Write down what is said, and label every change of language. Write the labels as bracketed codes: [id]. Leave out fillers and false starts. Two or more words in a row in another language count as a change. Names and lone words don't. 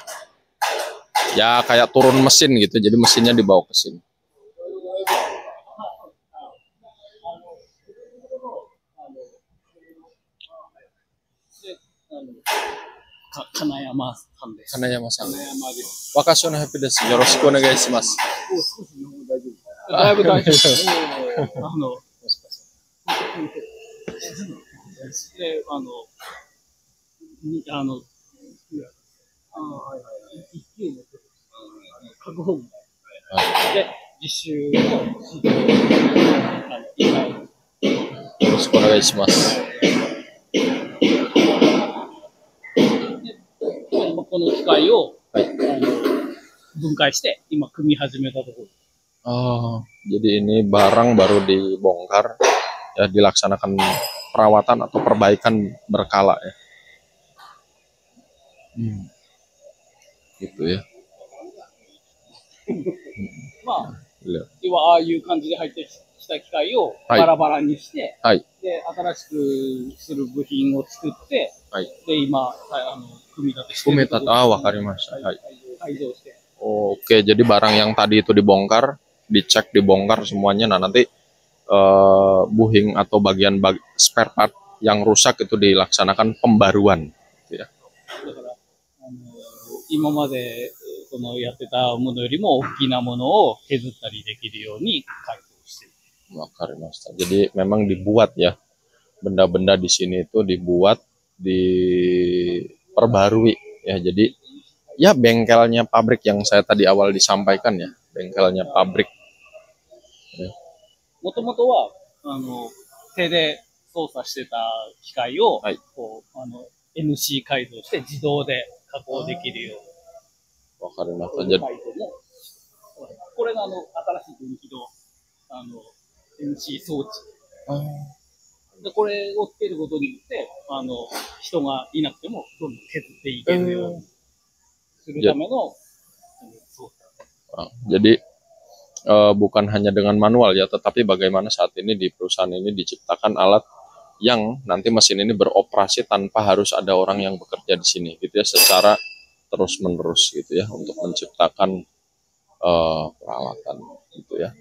[id] Ya kayak turun mesin gitu, jadi mesinnya dibawa ke sini. [ja] Kanayama さん。若潮のヘッピーです。よろしくお願いします。だいぶ大丈夫。で、一級の各本で実習のよろしくお願いします。今この機械を、分解して今組み始めたところ。 [id] Oh, jadi ini barang baru dibongkar, ya dilaksanakan perawatan atau perbaikan berkala ya. Gitu ya. [ja] まあ、要はああいう感じで入ってきた機械をバラバラにして、で新しくする部品を作って、で今組み立てして。組み立て、わかりました。はい。改造して。 [id] Oke, jadi barang yang tadi itu dibongkar, dicek, dibongkar semuanya. Nah nanti buhing atau bagian [en] spare part [id] yang rusak itu dilaksanakan pembaruan. Gitu ya. [ja] 今までやってたものよりも大きなものを削ったりできるように改造している。わかりました。 [id] Jadi memang dibuat ya, benda-benda di sini itu dibuat, diperbarui ya. Jadi ya bengkelnya pabrik yang saya tadi awal disampaikan ya, bengkelnya pabrik. [ja] もともとは手で操作してた機械を、こうNC 改造して自動で加工できるように。わかりました。じゃあこれが新しい分岐のNC 装置。でこれをつけることによって人がいなくてもどんどん削っていけるようにするための操作。 [id] Jadi bukan hanya dengan manual ya, tetapi bagaimana saat ini di perusahaan ini diciptakan alat yang nanti mesin ini beroperasi tanpa harus ada orang yang bekerja di sini gitu ya, secara terus menerus gitu ya, untuk menciptakan peralatan gitu ya.